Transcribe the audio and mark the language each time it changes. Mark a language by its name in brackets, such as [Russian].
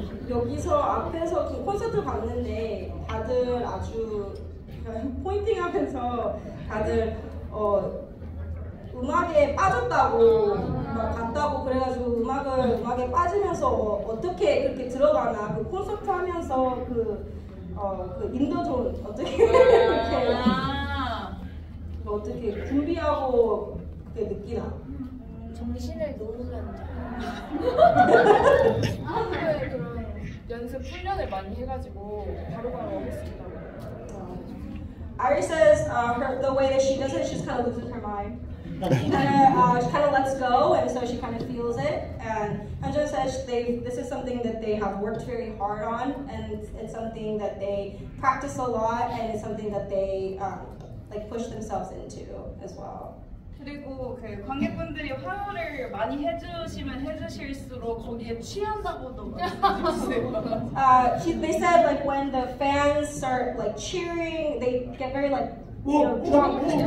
[Korean] 여기서 앞에서 그 콘서트 봤는데 다들 아주 포인팅하면서 다들 음악에 빠졌다고 막 갔다고 그래가지고 음악에 빠지면서 어떻게 그렇게 들어가나 그 콘서트 하면서 그 인도존 어떻게 이렇게 어떻게 준비하고 그렇게 느끼나? 정신을 놓으면 한국에 그런 연습 훈련을 많이 해가지고 바로바로 할 수 있다고. [English] Ari says the way that she does it, she just kind of loses her mind. She kind of lets go, and so she kind of feels it. And Hyunjin says this is something that they have worked very hard on, and it's something that they practice a lot, and it's something that they like push themselves into as well. [Korean] 그리고 그 관객분들이 환호를 많이 해주실수록 거기에 취한다고도 말씀해주세요. [English] They said like when the fans start like cheering, they get very like drunk.